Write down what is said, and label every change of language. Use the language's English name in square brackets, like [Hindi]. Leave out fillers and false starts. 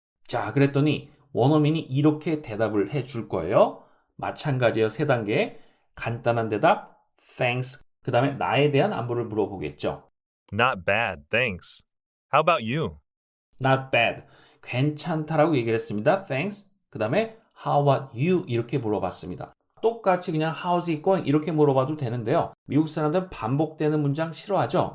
[Korean] 자, 그랬더니 원어민이 이렇게 대답을 해줄 거예요. 마찬가지예요. 세 단계. 간단한 대답, thanks, 그 다음에 나에 대한 안부를 물어보겠죠. [English] Not bad, thanks. How about you? Not bad. [Korean] 괜찮다라고 얘기를 했습니다. [English] Thanks. [Korean] 그 다음에 [English] How about you? [Korean] 이렇게 물어봤습니다. 똑같이 그냥 [English] How's it going? [Korean] 이렇게 물어봐도 되는데요. 미국 사람들은 반복되는 문장 싫어하죠.